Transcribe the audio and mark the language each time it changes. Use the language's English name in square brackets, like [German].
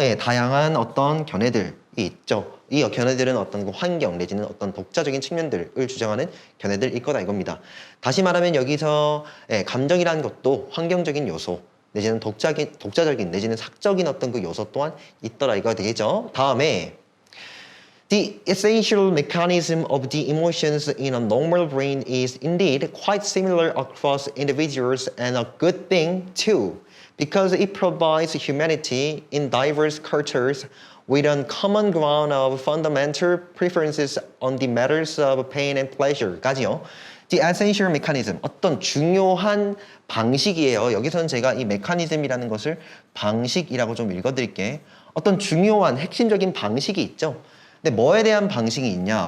[Korean] 예, 다양한 어떤 견해들이 있죠. 이 견해들은 어떤 그 환경 내지는 어떤 독자적인 측면들을 주장하는 견해들일 거다 이겁니다. 다시 말하면 여기서 예, 감정이라는 것도 환경적인 요소 내지는 독자적인 내지는 사적인 어떤 그 요소 또한 있더라 이거 되겠죠. [English] 다음에 The essential mechanism of the emotions in a normal brain is indeed quite similar across individuals and a good thing too, because it provides humanity in diverse cultures with a common ground of fundamental preferences on the matters of pain and pleasure까지요. The essential mechanism, [Korean] 어떤 중요한 방식이에요. 여기서는 제가 이 메커니즘이라는 것을 방식이라고 좀 읽어드릴게. 어떤 중요한 핵심적인 방식이 있죠. 근데 뭐에 대한 방식이 있냐?